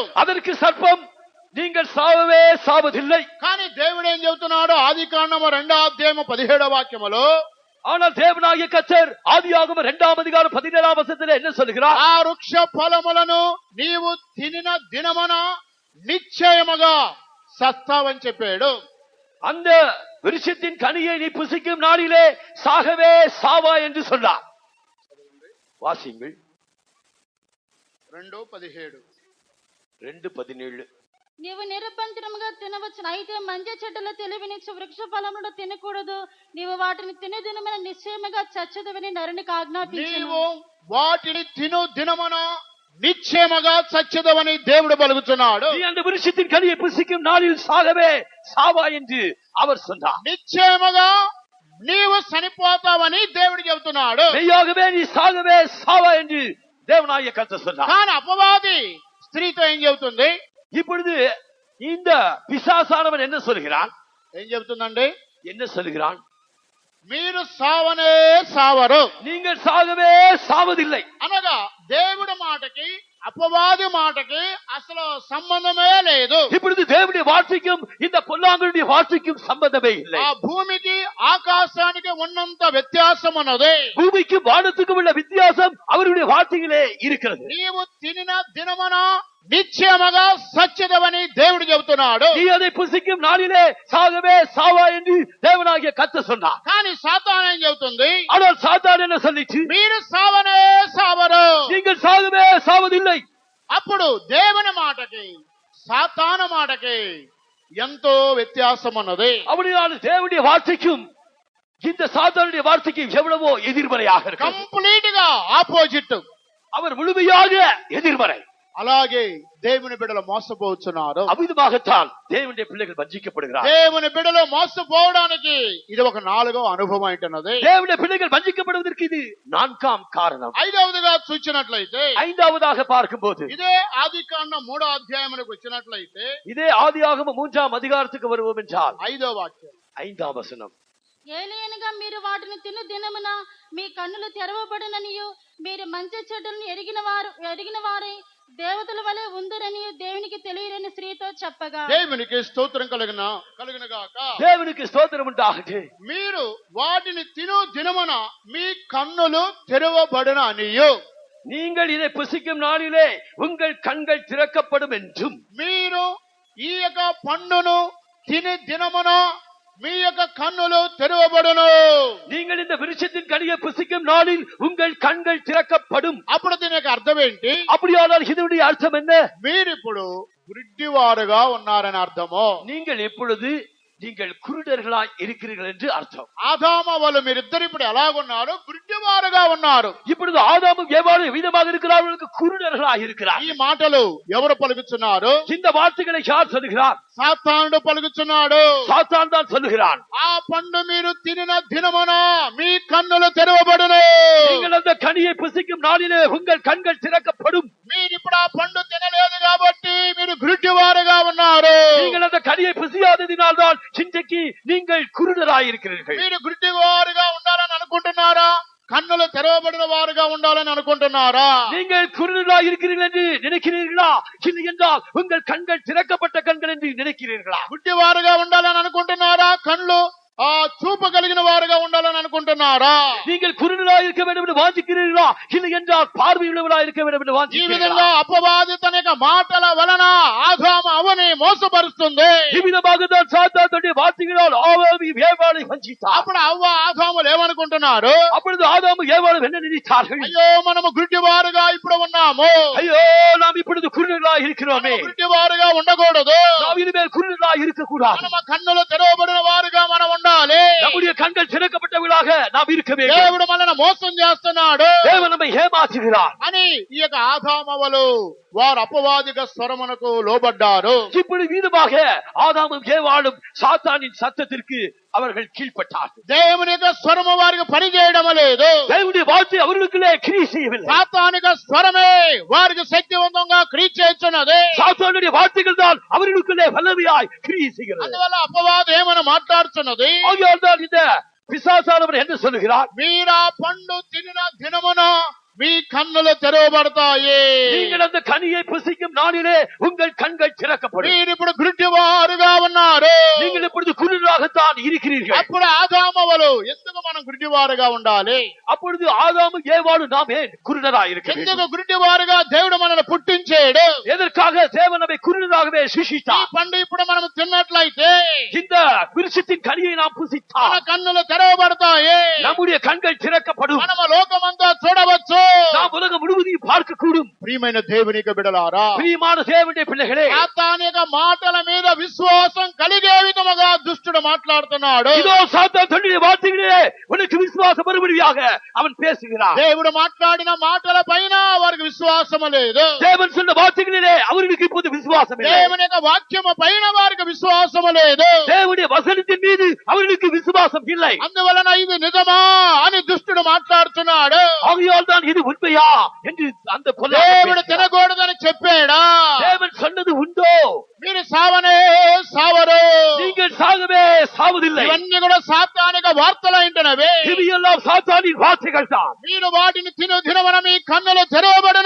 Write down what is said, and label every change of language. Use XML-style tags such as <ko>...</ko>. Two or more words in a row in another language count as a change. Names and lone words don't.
<ta>அதற்கு சர்ப்பம் நீங்கள் சாவவே சாவதில்லை.</ta> <te>కానీ దేవుడు ఏం చెబుతున్నాడు? ఆదికాండము 2వ అధ్యాయము 17వ వాక్యములో</te> <ta>ஆனால் தேவனாகிய கர்த்தர் ஆதியாகமம் 2ஆம் அதிகாரம் 17ஆம் வசனத்திலே என்ன சொல்கிறார்?</ta> <te>ఆ వృక్ష ఫలములను నీవు తినిన దినమున నిశ్చయముగా సస్తావని చెప్పాడు.</te> <ta>அந்த விருட்சத்தின் கனியை நீ புசிக்கும் நாளிலே சாகவே சாவா என்று சொன்னார். வாசியுங்கள். 2:17. 2:17.</ta> <te>నీవు నిరభ్యంతరముగా తినవచ్చును, అయితే మంచి చెడ్డల తెలివినిచ్చు వృక్ష ఫలములను తినకూడదు. నీవు వాటిని తిను దినమున నిశ్చయముగా చచ్చదవని నరునికి ఆజ్ఞాపించెను. నీవు వాటిని తిను దినమున</te> <ta>நிச்சயமாக சச்சதவனை</ta> <te>దేవుడు பலுகுతున్నాడు.</te> <ta>நீ அந்த விருட்சத்தின் கனியை புசிக்கும் நாளில் சாகவே சாவா என்று அவர் சொன்னார்.</ta> <te>நிச்சயமாக నీవు చనిపోతావని దేవుడు చెబుతున్నాడు.</te> <ta>மெய்யாகவே நீ சாகவே சாவா என்று தேவனாகிய கர்த்தர் சொன்னார்.</ta> <te>కానీ అపవాది స్త్రీతో ఏం చెబుతుంది?</te> <ta>இப்பொழுது இந்த பிசாசானவன் என்ன சொல்கிறான்?</ta> <te>ఏం చెబుతుందండి?</te> <ta>என்ன சொல்கிறான்?</ta> <te>మీరు సావనే సావరు,</te> <ta>நீங்கள் சாகவே சாவதில்லை.</ta> <te>అనగా దేవుడి మాటకి అపవాది మాటకి అసలు సంబంధమే లేదు.</te> <ta>இப்பொழுது தேவனுடைய வார்த்தைக்கும் இந்த பொல்லாங்கனுடைய வார்த்தைக்கும் சம்பந்தமே இல்லை.</ta> <te>ఆ భూమికి ఆకాశానికి ఉన్నంత వ్యత్యాసం ఉన్నది.</te> <ta>பூமிக்கும் வானத்துக்கும் உள்ள வித்தியாசம் அவருடைய வார்த்தையிலே இருக்கிறது.</ta> <te>నీవు తినిన దినమున నిశ్చయముగా సత్యదవని దేవుడు చెబుతున్నాడు.</te> <ta>நீ அதை புசிக்கும் நாளிலே சாகவே சாவா என்று தேவனாகிய கர்த்தர் சொன்னார்.</ta> <te>కానీ సాతాను ఏం చెబుతుంది?</te> <ta>ஆனால் சாத்தான் என்ன சொல்லிச்சு?</ta> <te>మీరు సావనే సావరు.</te> <ta>நீங்கள் சாகவே சாவதில்லை.</ta> <te>అప్పుడు దేవుని మాటకి సాతాను మాటకి ఎంతో వ్యత్యాసం ఉన్నది.</te> <ta>அப்படியான தேவனுடைய வார்த்தைக்கும் இந்த சாத்தானுடைய வார்த்தைக்கும் எவ்வளவோ எதிர்மறையாக இருக்கு.</ta> <te>కంప్లీట్ గా ఆపోజిట్.</te> <ta>அவர் முழுமையாக எதிர்மறை.</ta> <te>అలాగే దేవుని బిడ్డలు మోసపోతున్నారు.</te> <ta>அவ்விதமாகத்தான் தேவனுடைய பிள்ளைகள் வஞ்சிக்கப்படுகிறார்.</ta> <te>దేవుని బిడ్డలు మోసపోవడానికి ఇది ఒక 4వ అనుభవం అంటున్నది.</te> <ta>தேவனுடைய பிள்ளைகள் வஞ்சிக்கப்படுவதற்கு இது 4ஆம் காரணம்.</ta> <te>5వదిగా చూచినట్లయితే</te> <ta>5ஆவதாக பார்க்கும்போது</ta> <te>ఇదే ఆదికాండం 3వ అధ్యాయములకు వచ్చినట్లయితే</te> <ta>இதே ஆதியாகமம் 3ஆம் அதிகாரத்துக்கு வருவோம் என்றால்</ta> <te>5వ వాక్యం</te> <ta>5ஆம் వచనం.</ta> <te>ఏలయనగా మీరు వాటిని తిను దినమున మీ కన్నులు తెరవబడుననియు మీరు మంచి చెడ్డలను ఎరిగిన వారై దేవతల వలె ఉందరని దేవునికి తెలియని స్త్రీతో చెప్పగా, దేవునికి స్తోత్రం కలుగును గాక.</te> <ta>தேவனுக்கு ஸ்தோத்திரம் உண்டாகட்டும்.</ta> <te>మీరు వాటిని తిను దినమున మీ కన్నులు తెరవబడును అనియు,</te> <ta>நீங்கள் இதை புசிக்கும் நாளிலே உங்கள் கண்கள் திறக்கப்படும் என்றும்,</ta> <te>మీరు ఈ యొక్క పండును తిని దినమున మీ యొక్క కన్నులు తెరవబడును.</te> <ta>நீங்கள் இந்த விருட்சத்தின் கனியை புசிக்கும் நாளில் உங்கள் கண்கள் திறக்கப்படும்.</ta> <te>అప్పుడు దీని యొక్క అర్థం ఏంటి?</te> <ta>அப்படியானால் இதனுடைய அர்த்தம் என்ன?</ta> <te>మీరిప్పుడు గుడ్డివారుగా ఉన్నారని అర్థము.</te> <ta>நீங்கள் எப்பொழுது நீங்கள் குருடர்களாய் இருக்கிறீர்கள் என்று அர்த்தம்.</ta> <te>ఆదాము వాళ్ళు మీరిద్దరు ఇప్పుడు ఎలాగున్నారు? గుడ్డివారుగా ఉన్నారు.</te> <ta>இப்பொழுது ஆதாமும் ஏவாளும் விதமாக இருக்கிறார்களுக்கு குருடர்களாய் இருக்கிறார்.</ta> <te>ఈ మాటలు ఎవరు పలుకుతున్నారు?</te> <ta>இந்த வார்த்தைகளை யார் சொல்லுகிறார்?</ta> <te>సాతానుడు పలుకుతున్నాడు.</te> <ta>சாத்தான் தான் சொல்லுகிறான்.</ta> <te>ఆ పండు మీరు తినిన దినమున మీ కన్నులు తెరవబడును.</te> <ta>நீங்கள் அந்த கனியை புசிக்கும் நாளிலே உங்கள் கண்கள் திறக்கப்படும்.</ta> <te>మీరు ఇప్పుడు ఆ పండు తినలేదు కాబట్టి మీరు గుడ్డివారుగా ఉన్నారు.</te> <ta>நீங்கள் அந்த கனியை புசியாததினால் தான் இன்றைக்கு நீங்கள் குருடராய் இருக்கிறீர்கள்.</ta> <te>మీరు గుడ్డివారుగా ఉండాలని అనుకుంటున్నారా? కన్నులు తెరవబడిన వారుగా ఉండాలని అనుకుంటున్నారా?</te> <ta>நீங்கள் குருடராய் இருக்கிறீர்கள் என்று நினைக்கிறீர்களா? இல்லை என்றால் உங்கள் கண்கள் திறக்கப்பட்ட கண்கள் என்று நினைக்கிறீர்களா?</ta> <te>గుడ్డివారుగా ఉండాలని అనుకుంటున్నారా? కళ్ళు చూపు కలిగిన వారుగా ఉండాలని అనుకుంటున్నారా?</te> <ta>நீங்கள் குருடராய் இருக்க வேண்டும் என்று வாஞ்சிக்கிறீர்களா? இல்லை என்றால் பார்வையுள்ளவராய் இருக்க வேண்டும் என்று</ta> <te>ఈ</te> <ta>வாஞ்சிக்கிறீர்களா?</ta> <te>విధంగా అపవాది తన యొక్క మాటల వలన ఆదాము అవని మోసపరుస్తుంది. ఈ విధంగా</te> <ta>தான் சாத்தான் தன்னுடைய வார்த்தைகளால் ஆதாமையும் ஏவாளையும் வஞ்சித்தார்.</ta> <te>అప్పుడు అవ్వ ఆదాములు ఏమనుకుంటున్నారు?</te> <ta>அப்பொழுது ஆதாமும் ஏவாளும் என்ன நினைத்தார்கள்?</ta> <te>అయ్యో మనము గుడ్డివారుగా ఇప్పుడు ఉన్నాము.</te> <ta>ஐயோ நாம் இப்பொழுது குருடராய் இருக்கிறோமே,</ta> <te>గుడ్డివారుగా ఉండకూడదు.</te> <ta>நாம் இனிமேல் குருடராய் இருக்க கூடாது.</ta> <te>మన కన్నులు తెరవబడిన వారుగా మనం ఉండాలి.</te> <ta>நம்முடைய கண்கள் திறக்கப்பட்டவர்களாக நாம் இருக்க வேண்டும்.</ta> <te>దేవుడు మనల్ని మోసం చేస్తున్నాడు</te> <ta>தேவன் நம்மை ஏமாற்றுகிறார்</ta> <te>అని ఈ యొక్క ఆదామవలు వారు అపవాదిక స్వరమునకు లోబడ్డారు.</te> <ta>இப்படி வீதமாக ஆதாமும் ஏவாளும் சாத்தானின் சத்தத்திற்கு அவர்கள் கீழ்ப்பட்டார்கள்.</ta> <te>దేవుని యొక్క స్వరము వారికి పనిచేయడం లేదు.</te> <ta>தேவனுடைய வார்த்தை அவர்களுக்குள்ளே கிரியை செய்யவில்லை.</ta> <te>సాతానిక స్వరమే వారికి శక్తివంతంగా క్రియ చేస్తున్నది.</te> <ta>சாத்தானுடைய வார்த்தைகள் தான் அவர்களுக்குள்ளே வல்லமையாய் கிரியை செய்கிறது.</ta> <te>అందువల్ల అపవాది ఏమని మాట్లాడుతున్నది?</te> <ta>ஆகையால் தான் இந்த பிசாசானவர் என்ன சொல்லுகிறார்?</ta> <te>మీరా పండు తినిన దినమున మీ కన్నులు తెరవబడతాయి.</te> <ta>நீங்கள் அந்த கனியை புசிக்கும் நாளிலே உங்கள் கண்கள் திறக்கப்படும்.</ta> <te>మీరు ఇప్పుడు గుడ్డివారుగా ఉన్నారు.</te> <ta>நீங்கள் இப்பொழுது குருடராகத்தான் இருக்கிறீர்கள்.</ta> <te>అప్పుడు ఆదామవలు ఎందుకు మనం గుడ్డివారుగా ఉండాలి?</te> <ta>அப்பொழுது ஆதாமும் ஏவாளும் நாம் ஏன் குருடராய் இருக்க வேண்டும்?</ta> <te>ఎందుకు గుడ్డివారుగా దేవుడు మనల్ని పుట్టించాడు?</te> <ta>எதற்காக தேவன் நம்மை குருடராகவே</ta> <te>ఈ</te> <ta>சிருஷ்டித்தார்?</ta> <te>పండు ఇప్పుడు మనం తిన్నట్లయితే</te> <ta>இந்த விருட்சத்தின் கனியை நாம்</ta> <te>మన</te> <ta>புசித்தால்</ta> <te>కన్నులు తెరవబడతాయి.</te> <ta>நம்முடைய கண்கள் திறக்கப்படும்.</ta> <te>మనము లోకమంతా చూడవచ్చు.</te> <ta>நாம் உலகம் முழுவதையும் பார்க்க கூடும்.</ta> <te>ప్రియమైన దేవునికి బిడలారా,</te> <ta>பிரியமான தேவனுடைய பிள்ளைகளே,</ta> <te>సాతానిక మాటల మీద విశ్వాసం కలిగే విధముగా దుష్టుడు మాట్లాడుతున్నాడు.</te> <ta>இதோ சாத்தான் தன்னுடைய வார்த்தைகளிலே உனக்கு விசுவாசம் வரும்படியாக அவன் பேசுகிறான்.</ta> <te>దేవుడు మాట్లాడిన మాటల పైన వారికి విశ్వాసం లేదు.</te> <ta>தேவன் சொன்ன வார்த்தைகளிலே அவர்களுக்கு இப்போது விசுவாசம் இல்லை.</ta> <te>దేవుని యొక్క వాక్యము పైన వారికి విశ్వాసం లేదు.</te> <ta>தேவனுடைய வசனத்தின் மீது அவர்களுக்கு விசுவாசம் இல்லை.</ta> <te>అందువలన ఇది నిజమా అని దుష్టుడు మాట్లాడుతున్నాడు.</te> <ta>ஆகையால் தான் இது உண்மையா என்று அந்த</ta> <te>దేవుడు తినకూడదని చెప్పాడా?</te> <ta>தேவன் சொன்னது உண்டோ?</ta> <te>మీరు సావనే సావరు.</te> <ta>நீங்கள் சாகவே சாவதில்லை.</ta> <te>ఇవన్నీ కూడా సాతానిక వార్తలు ఏంటనవే.</te> <ta>இவையெல்லாம் சாத்தானின் வார்த்தைகள் தான்.</ta> <te>మీరు వాటిని తిను దినవన మీ కన్నులు తెరవబడును.</te>